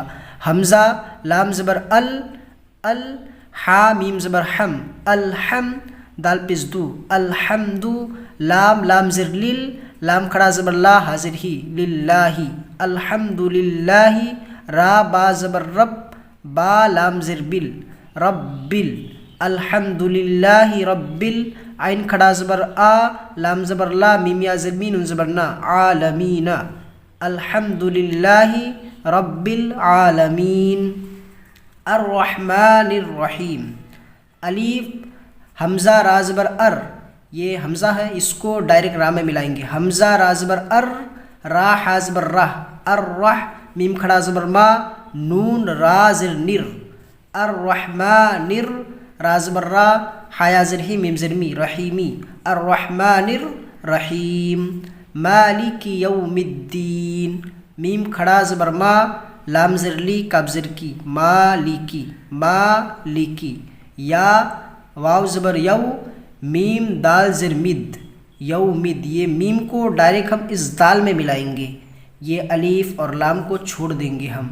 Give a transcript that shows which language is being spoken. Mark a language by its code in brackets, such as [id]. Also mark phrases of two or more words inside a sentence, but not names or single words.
[ur] حمزہ لام زبر ال، حا میم زبر حم، الحم، دال پیش دو، الحمد، لام زر لیل، لام کھڑا زبر لا، حاضر ہی، للہ، الحمدللہ، را با زبر رب، با لام زر بل، ربل، الحمدللہ ربل، عین کھڑا زبر آ، لام زبر لا، میم یا زر مین، زبر نا، عالمین، [ar] الحمدللہ رب العالمین۔ الرحمن الرحیم، [ur] الف حمزہ را زبر ار، یہ حمزہ ہے، اس کو ڈائریکٹ را میں ملائیں گے۔ حمزہ را زبر ار، را ہا زبر رہ، الرح، میم کھڑا زبر ما، نون را زر نر، الرحمن، را زبر را، حیا زر ہی، میم زر می، رحیمی، [ar] الرحمن الرحیم۔ مالک یوم الدین، [ur] میم کھڑا زبر ما، لام زر لی، کاف زر کی، مالکی، مالکی، یا واو زبر یو، میم دال زر مد، یومد، یہ میم کو ڈائریکٹ ہم اس دال میں ملائیں گے، یہ الف اور لام کو چھوڑ دیں گے ہم۔